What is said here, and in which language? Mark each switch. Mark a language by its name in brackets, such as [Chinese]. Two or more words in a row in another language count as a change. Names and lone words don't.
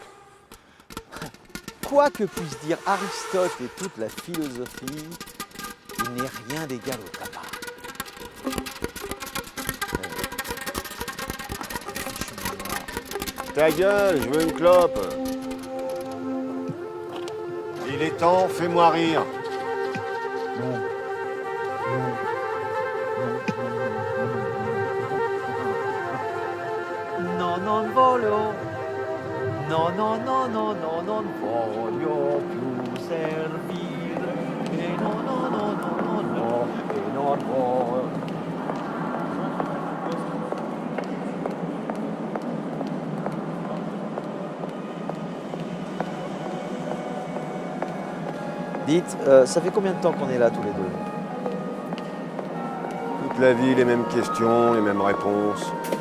[French] Quoi que puisse dire Aristote et toute la philosophie, il n'est rien d'égal au tabac. Ta gueule, je veux une clope. Il est temps, fais-moi rire. [Italian] Non, non voglio, no, no, no, no, no, non voglio più servire, e no, no, no, no, no, no, e non voglio. [French] Dites, ça fait combien de temps qu'on est là tous les deux? Toute la vie, les mêmes questions, les mêmes réponses.